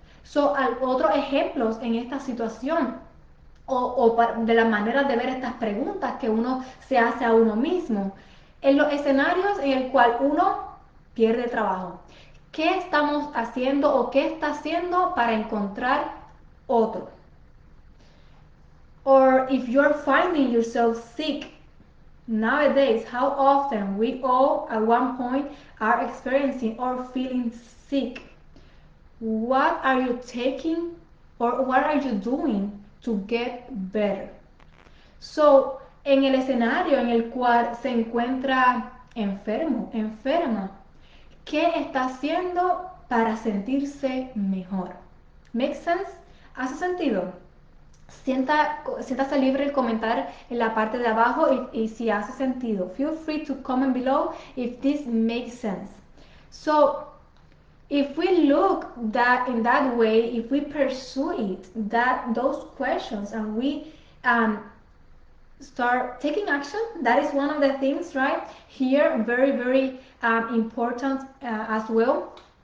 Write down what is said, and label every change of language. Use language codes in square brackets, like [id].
[es] So, otros ejemplos en esta situación de la manera de ver estas preguntas que uno se hace a uno mismo. En los escenarios en el cual uno pierde trabajo, ¿qué estamos haciendo o qué está haciendo para encontrar otro? [en] Or if you're finding yourself sick nowadays, how often we all at one point are experiencing or feeling sick. What are you taking or what are you doing to get better? [es] So, en el escenario en el cual se encuentra enfermo, enferma, ¿qué está haciendo para sentirse mejor? [en] ¿Make sense? [es] ¿Hace sentido? Siéntase libre de comentar en la parte de abajo y si hace sentido. [en] Feel free to comment below if this makes sense. So, if we look that in that way, if we pursue it, those questions, and we start taking action, that is one of the things, right? Here, very, very important as well.